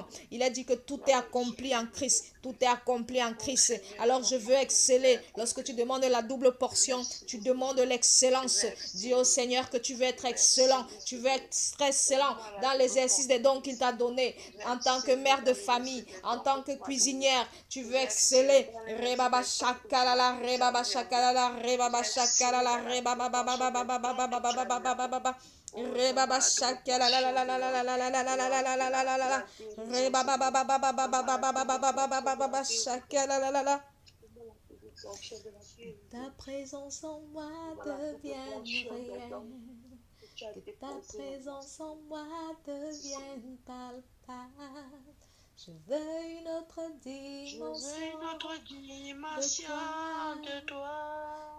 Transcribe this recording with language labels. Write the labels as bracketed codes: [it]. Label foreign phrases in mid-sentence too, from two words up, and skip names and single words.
[fr] Il a dit que tout est accompli en Christ. Tout est accompli en Christ. Alors je veux exceller. Lorsque tu demandes la double portion, tu demandes l'excellence. Dis au Seigneur que tu veux être excellent. Tu veux être excellent dans l'exercice des dons qu'il t'a donnés. En tant que mère de famille, en tant que cuisinière, tu veux exceller. Rebaba shakalala, rebaba shakalala, rebaba shakalala, rebaba baba baba baba baba baba baba baba. Rebaba shakalala la la la la la la la la la la la la la la la la. Rebaba baba baba baba baba baba baba baba baba shakalala la la. Ta présence en moi devienne réelle. Que ta présence en moi devienne palpable. Je veux une autre dimension de toi.